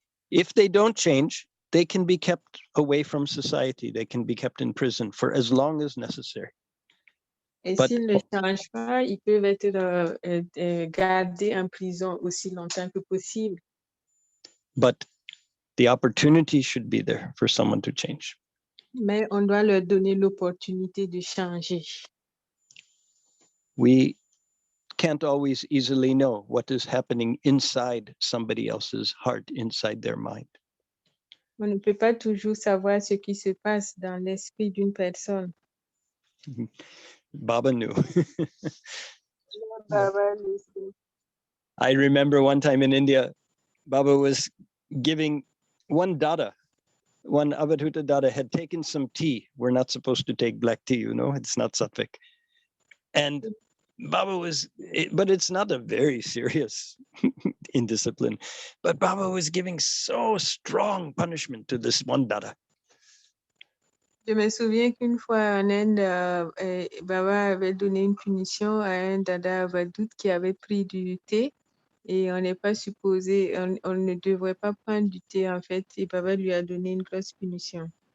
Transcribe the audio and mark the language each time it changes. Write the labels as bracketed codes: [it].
[en] If they don't change, they can be kept away from society. They can be kept in prison for as long as necessary. [fr] Et [en] But- [fr] s'ils ne changent pas, ils peuvent être gardés en prison aussi longtemps que possible. [en] But the opportunity should be there for someone to change. [fr] Mais on doit leur donner l'opportunité de changer. [en] We can't always easily know what is happening inside somebody else's heart, inside their mind. [fr] On ne peut pas toujours savoir ce qui se passe dans l'esprit d'une personne. [en] Baba knew. [fr] Baba le sait. [en] I remember one time in India, Baba was giving one dada, one Avadhuta dada had taken some tea. We're not supposed to take black tea, you know, it's not sattvic. And Baba was, but it's not a very serious indiscipline. But Baba was giving so strong punishment to this one dada. [fr] Je me souviens qu'une fois en Inde, Baba avait donné une punition à un dada avadoute qui avait pris du thé et on n'est pas supposé, on ne devrait pas prendre du thé en fait, et Baba lui a donné une grosse punition.